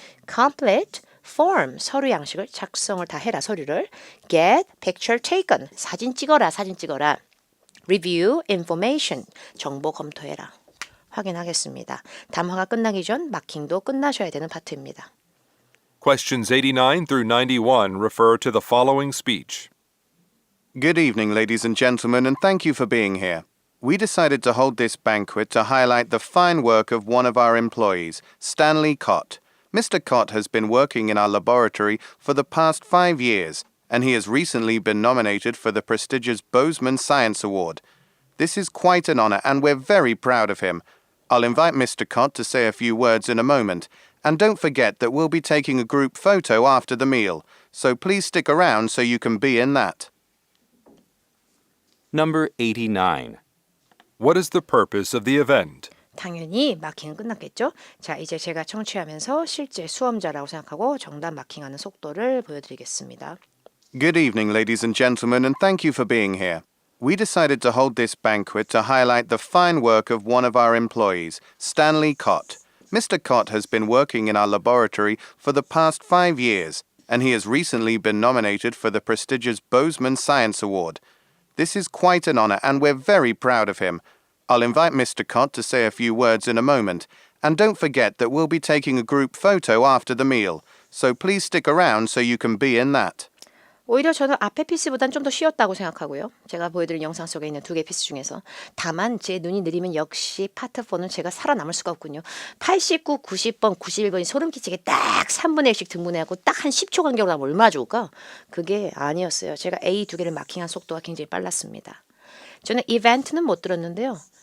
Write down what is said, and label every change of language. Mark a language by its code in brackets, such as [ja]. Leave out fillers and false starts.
[en] complete form [ko] 서류 양식을 작성을 다 해라. 서류를 [en] get picture taken [ko] 사진 찍어라. [en] review information [ko] 정보 검토해라. 확인하겠습니다. 담화가 끝나기 전 마킹도 끝나셔야 되는 파트입니다. [en] Questions 89 through 91 refer to the following speech. Good evening, ladies and gentlemen, and thank you for being here. We decided to hold this banquet to highlight the fine work of one of our employees, Stanley Cott. Mr. Cott has been working in our laboratory for the past 5 years, and he has recently been nominated for the prestigious Bozeman Science Award. This is quite an honor, and we're very proud of him. I'll invite Mr. Cott to say a few words in a moment, and don't forget that we'll be taking a group photo after the meal, so please stick around so you can be in that. Number 89. What is the purpose of the event? [ko] 당연히 마킹은 끝났겠죠? 자, 이제 제가 청취하면서 실제 수험자라고 생각하고 정답 마킹하는 속도를 보여드리겠습니다. [en] Good evening, ladies and gentlemen, and thank you for being here. We decided to hold this banquet to highlight the fine work of one of our employees, Stanley Cott. Mr. Cott has been working in our laboratory for the past 5 years, and he has recently been nominated for the prestigious Bozeman Science Award. This is quite an honor, and we're very proud of him. I'll invite Mr. Cott to say a few words in a moment, and don't forget that we'll be taking a group photo after the meal, so please stick around so you can be in that. [ko] 오히려 저는 앞에 피스보단 좀 더 쉬웠다고 생각하고요. 제가 보여드린 영상 속에 있는 2개 피스 중에서. 다만 제 눈이 느리면 역시 파트 4는 제가 살아남을 수가 없군요. 89, 90번, 91번이 소름 끼치게 딱 3분의 1씩 등분해갖고 딱 한 10초 간격으로 하면 얼마나 좋을까? 그게 아니었어요. 제가 A 2개를 마킹한 속도가 굉장히 빨랐습니다. 저는 이벤트는 못 들었는데요.